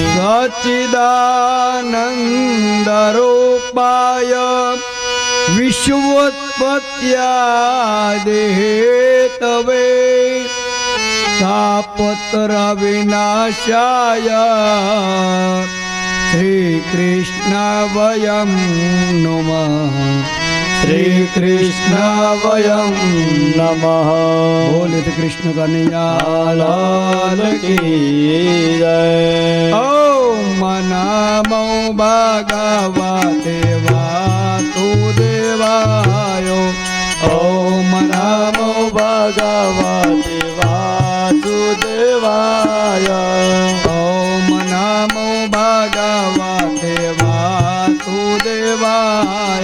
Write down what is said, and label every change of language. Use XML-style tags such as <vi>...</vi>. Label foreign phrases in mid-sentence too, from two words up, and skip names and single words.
<sa>सच्चिदानन्दरूपाय विश्वोत्पत्त्यादिहेतवे तापत्रविनाशाय श्रीकृष्णाय नमः। श्रीकृष्णाय नमः।</sa> <hi>बोले कृष्ण कन्हैया लाल की जय।</hi> <sa>ओम नमो भगवते वासुदेवाय। ओम नमो भगवते वासुदेवाय। ओम नमो भगवते वासुदेवाय।</sa>